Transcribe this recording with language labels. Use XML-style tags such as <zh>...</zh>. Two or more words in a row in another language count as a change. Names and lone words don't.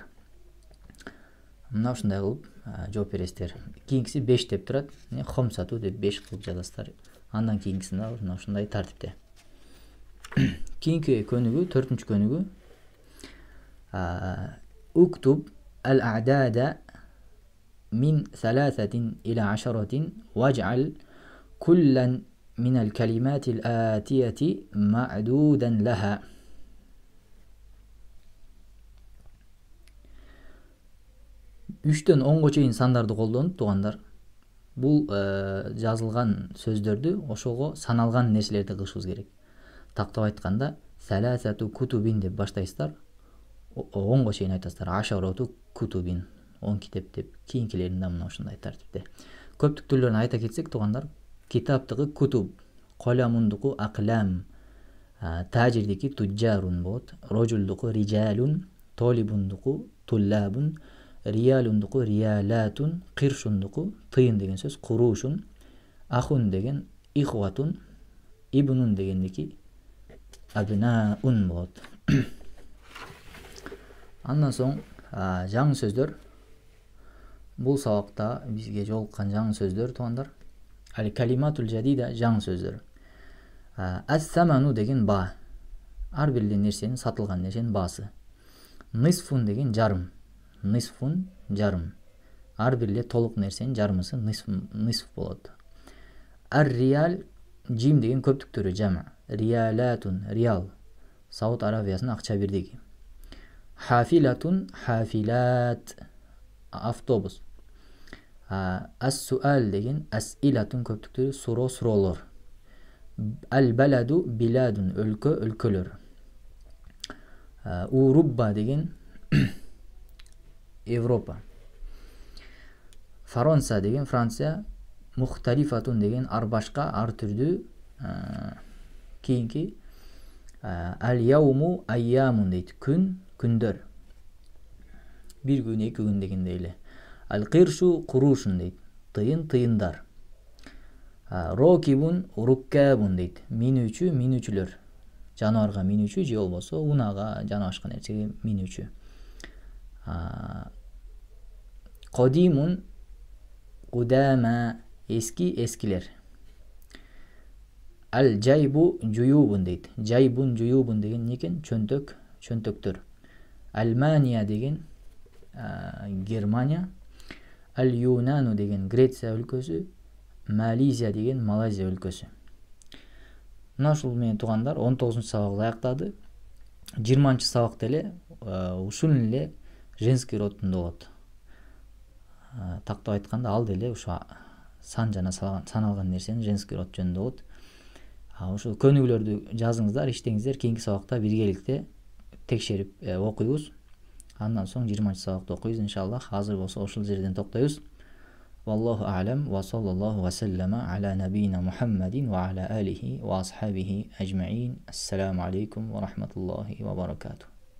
<ky>Мына ушундай кылып жооп бересиздер. Кийинкиси 5 деп турат. Хомсату деп 5 кылып жазасыздар. Андан кийинкисин дагы мына ушундай тартипте. Кийинки көнүгүү, 4-үнчү көнүгүү.</ky> <ar>اكتب الأعداد من 3 إلى 10 واجعل كلا من الكلمات الآتية معدودا لها.</ar> <ky>Үчтөн 10га чейин сандарды колдонуп туугандар. Бул жазылган сөздөрдү ошого саналган нерселерди кылышыбыз керек. Тактап айтканда,</ky> <ar>ثلاثة كتب</ar> <ky>деп баштайсыздар. 10га чейин айтасыздар.</ky> <ar>عشرة كتب,</ar> <ky>10 китеп деп. Кийинкилерин да мына ушундай тартипте. Көптүк түрлөрүн айта кетсек туугандар, китаптыгы кутуб, коламундуку аклам, тажирдики туджарун болот, рожулдуку rijалун, толибундуку туллабун, Riyalundukı riyalatun, киршундуку тыйын деген сөз,</ky> <ar>قروش أخ</ar> <ky>деген ихватун, ибнун дегендеги абнаун болот. Андан соң жаңы сөздөр. Бул сабакта бизге жолуккан жаңы сөздөр туугандар.</ky> <ar>الكلمات الجديدة</ar> <ky>жаңы сөздөр. Ас-саману деген ба. Ар бир нерсенин, сатылган нерсенин баасы. Нисфун деген жарым. Нисфун жарым. Ар бир толук нерсенин жарымысы нисф болот. Ар-риял жим деген көптүктөрү жама.</ky> <ar>ريالات ريال.</ar> <ky>Сауд Арабиясынын акча бирдиги.</ky> <ar>حافلة حافلات avtobus.</ar> <ky>As-sual деген as-ilatun көптүктөрү суроолор.</ky> <ar>البلد بلاد</ar> <ky>өлкө өлкөлөр. Урубба деген Европа. Франция деген Франция. Мухталифатун деген ар башка ар түрдүү. Кийинки</ky> <ar>اليوم أيام</ar> <ky>дейт. Күн күндөр. Бир күн, 2 күн дегендей эле.</ky> <ar>القرش قروش</ar> <ky>дейт. Тыйын тыйындар.</ky> <ar>راكب ركاب</ar> <ky>дейт. Минүүчү минүүчүлөр. Жаныбарга минүүчү же болбосо унага жана башка нерсеге минүүчү.</ky> <ar>قديم قدماء</ar> <ky>эски эскилер.</ky> <ar>الجيب جيوب</ar> <ky>дейт.</ky> <ar>جيب جيوب</ar> <ky>деген некен? Чөнтөк, чөнтөктөр. Almanya деген Германия. Al-Yunaну деген Греция өлкөсү. Малайзия деген Малайзия өлкөсү. Мына ушул менен туугандар 19 сабакты аяктады. 20 сабакта эле ушул эле</ky> <ru>женский родунда</ru> <ky>болот. Тактап айтканда ал деле ушу сан жана саналган нерсенин</ky> <ru>женский род</ru> <ky>жөнүндө болот. Ушул көнүгүүлөрдү жазыңыздар, иштеңиздер. Кийинки сабакта биргеликте текшерип окуйбуз. Андан соң 20 сабакты окуйбуз иншаллах. Азыр болсо ушул жерден токтойбуз.</ky> <ar>والله أعلم وصلى الله وسلم على نبينا محمد وعلى آله وأصحابه أجمعين. السلام عليكم ورحمة الله وبركاته.</ar>